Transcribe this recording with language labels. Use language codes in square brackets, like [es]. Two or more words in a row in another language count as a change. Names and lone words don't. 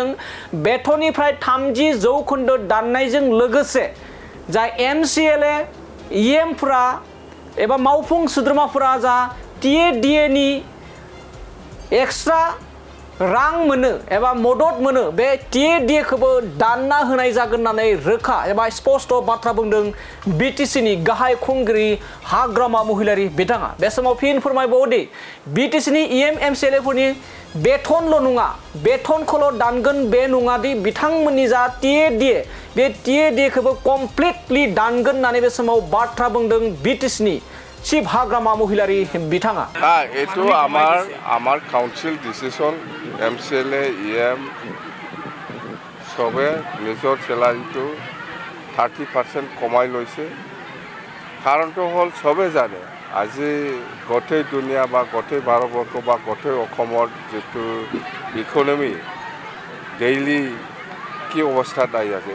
[brx] बेथननिफ्राय 30% दाननायजों लोगोसे जा MCLA EM फोरा एबा मावफुं सोद्रोमाफोरा जा TADA नि एक्सट्रा रां मोनो एबा मदद मोनो बे TADA खौबो दानना होनाय जागोन होननानै रोखा एबा स्पष्ट बाथ्रा बुंदों BTC नि गाहाय खुंगिरि हाग्रामा महिलारि बिथाङा। बे समाव फिन फोरमायबावदि BTC नि EM MCLA फोरनि बेथनल' नङा बेथनखौल' दानगोन बे नङादि बिथांमोननि जा TADA बे TADA खौबो कमप्लिटलि दानगोन होननानै बे समाव बाथ्रा बुंदों BTC नि চিফ হাগ্রামা মহিলারি বিথাঙা। [as] এইটো আমাৰ কাউন্সিল ডিসিশন MCLA EM সবে নিজৰ স্যালারিটো 30% কমাই লৈছে। কাৰণটো হ'ল সবে জানে আজি গোটেই দুনিয়া বা গোটেই ভাৰতবৰ্ষ বা গোটেই অসমৰ যেটো ইকোনমি ডেইলি কি অৱস্থাত আহি আছে।